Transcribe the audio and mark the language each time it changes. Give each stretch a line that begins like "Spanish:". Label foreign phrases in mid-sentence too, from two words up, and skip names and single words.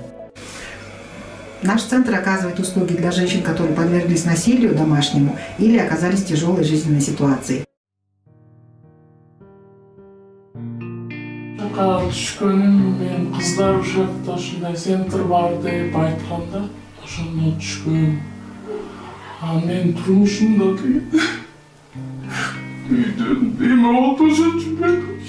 Russian: Наш центр оказывает услуги для женщин, которые подверглись насилию домашнему или оказались в тяжелой жизненной ситуации.
Kyrgyz: Мен қыздар жақта ушундай центр бар деп айтканда ошондо түшкөм. Мен турмушумда үйдөн эме отушуп жүрбөйт.